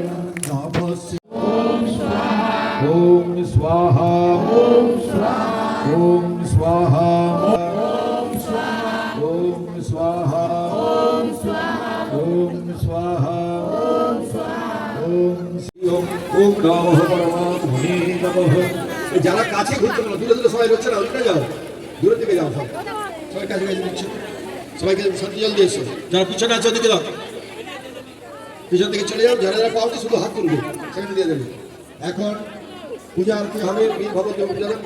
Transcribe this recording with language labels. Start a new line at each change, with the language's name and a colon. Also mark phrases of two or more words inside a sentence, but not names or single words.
Sanskrit: नमः ओम स्वाहा ओम स्वाहा ओम स्वाहा ओम स्वाहा ओम स्वाहा ओम स्वाहा ओम स्वाहा ओम ओम नमः परमात्मने नमः।
Bangla: যারা কাছে ঘুরতে পারো, দূরে দূরে সবাই হচ্ছে না, ওইটা যাও, দূরে থেকে যাও, সব সবাই কাছে কাছে দিচ্ছে, সবাইকে শান্তি জল দিয়েছে। যারা পিছনে আছে ওদিকে দাও, পিছন থেকে চলে যাও, যারা যারা পাওনি শুধু হাত তুলবে, সেখানে দিয়ে দেবে। এখন পূজা আরতি হবে, বীর ভগবতী পূজা হবে।